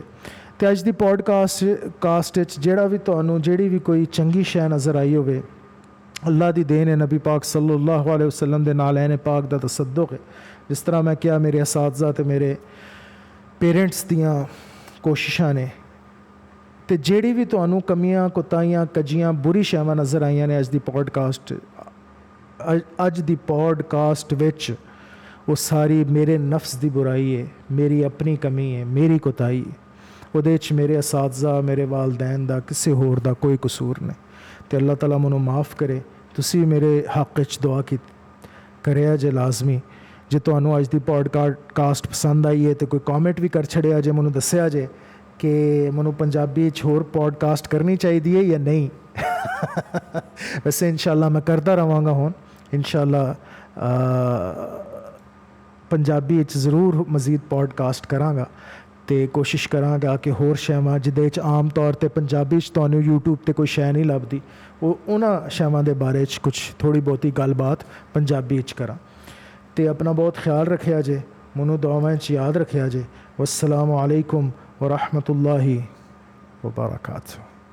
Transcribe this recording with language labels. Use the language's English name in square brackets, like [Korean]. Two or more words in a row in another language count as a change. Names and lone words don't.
[Punjabi] تو اج دی پوڈکاسٹ جیہڑا وی تہانوں جیہڑی وی کوئی چنگی شے نظر آئی ہووے، اللہ دی دین اے، نبی پاک [Arabic] صلى الله عليه وسلم [Punjabi] دے نال اینے پاک دا تصدق اے. جس طرح میں کیہ میرے اساتذہ تے میرے پیرنٹس دیاں کوششاں نے، تو جیہڑی وی تہانوں کمیاں کوتاہیاں کجیاں بریاں شیواں نظر آئیاں نے اج دی پوڈکاسٹ وچ، او ساری میرے نفس دی برائی اے، میری اپنی کمی اے، میری کوتاہی اے. اوہدے چ میرے اساتذہ میرے والدین دا کسے ہور دا کوئی قصور نہیں. تو اللہ تعالیٰ مینوں معاف کرے۔ تسیں میرے حق چ دعا کیتی کریا جے لازمی. جے تہانوں اج دی پوڈکاسٹ پسند آئی اے تو کوئی کمنٹ وی کر چھڈیا جے، مینوں دسیا جے کہ مینوں پنجابی چ ہور پوڈکاسٹ کرنی چاہیدی اے یا نہیں. ویسے ان شاء اللہ میں کردا رہاں گا. ہن ان شاء اللہ پنجابی چ ضرور مزید پوڈکاسٹ کراں گا تو کوشش کراں گا کہ ہور شیواں جیہدے چ عام طور تے پنجابی چ تہانوں یوٹیوب تے کوئی شے نہیں لبھدی، او اوہناں شیواں دے بارے چ کجھ تھوڑی بہتی گل بات پنجابی چ کراں. تو اپنا بہت خیال رکھیا جے، مینوں دعاواں چ یاد رکھیا جے. [Arabic] والسلام عليكم ورحمة الله وبركاته.